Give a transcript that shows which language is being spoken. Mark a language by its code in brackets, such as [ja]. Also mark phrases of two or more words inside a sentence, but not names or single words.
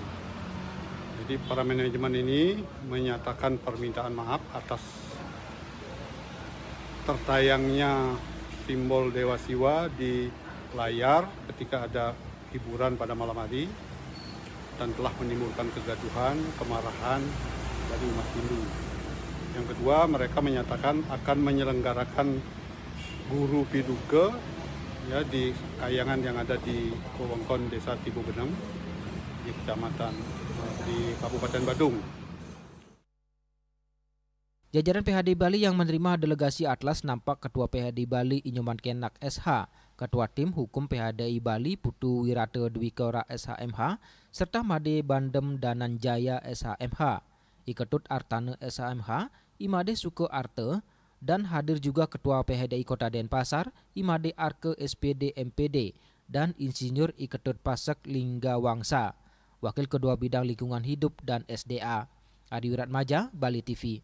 [id] Jadi para manajemen ini menyatakan permintaan maaf atas tertayangnya simbol Dewa Siwa di layar ketika ada hiburan pada malam hari dan telah menimbulkan kegaduhan, kemarahan dari umat Hindu. Yang kedua, mereka menyatakan akan menyelenggarakan guru piduke ya di kayangan yang ada di wewengkon Desa Tibogeneng di Kecamatan di Kabupaten Badung. Jajaran PHDI Bali yang menerima delegasi Atlas nampak Ketua PHDI Bali Inyoman Kenak SH, Ketua Tim Hukum PHDI Bali Putu Wirate Dwikora SHMH, serta Made Bandem Dananjaya SHMH, Iketut Artane SHMH, Imade Suke Arte, dan hadir juga Ketua PHDI Kota Denpasar, Imade Arke SPD MPD, dan Insinyur Iketut Pasek Lingga Wangsa, Wakil Kedua Bidang Lingkungan Hidup dan SDA. Adi Wiratmaja, Bali TV.